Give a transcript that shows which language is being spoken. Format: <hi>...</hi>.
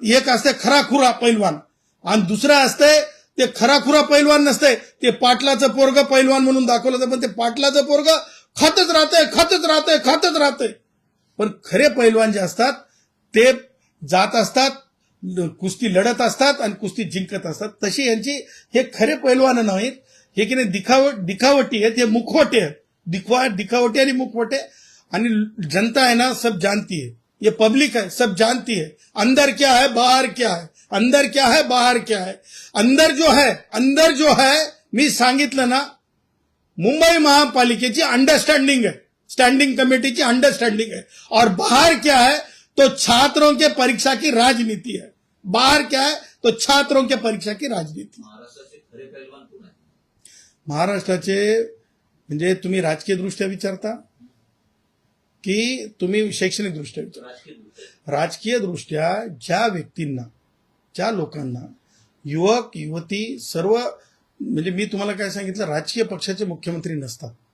<mr>एक असते खराखुरा पैलवान आणि दुसरा असते ते खराखुरा पैलवान नसते, ते पाटलाचं पोरग पैलवान म्हणून दाखवलं जातं, पण ते पाटलाचं पोरग खातच राहतंय. पण खरे पैलवान जे असतात ते जात असतात, कुस्ती लढत असतात आणि कुस्ती जिंकत असतात. तशी यांची हे खरे पैलवान नाहीत, हे की नाही दिखावटी आहेत, हे मुखवटे आहेत. दिखावटी आणि मुखवटे.</mr> <hi>आणि जनता है ना, सब जानती है, ये पब्लिक है, सब जानती है अंदर क्या है बाहर क्या है, अंदर क्या है बाहर क्या है. अंदर जो है</hi> <mr>मी सांगितलं ना, मुंबई महापालिकेची अंडरस्टँडिंग है, स्टँडिंग कमेटीची अंडरस्टँडिंग है.</mr> <hi>और बाहर क्या है तो छात्रों के परीक्षा की राजनीति है. बाहर क्या है तो छात्रों के परीक्षा की राजनीति.</hi> <mr>महाराष्ट्राचे खरे पैलवान कोण आहे? महाराष्ट्राचे म्हणजे तुम्ही राजकीय दृष्ट्या विचारता की तुम्ही शैक्षणिक दृष्ट्या विचारता? राजकीय दृष्ट्या ज्या व्यक्तींना, ज्या लोकांना, युवक युवती सर्व, म्हणजे मी तुम्हाला काय सांगितलं, राजकीय पक्षाचे मुख्यमंत्री नसतात.</mr>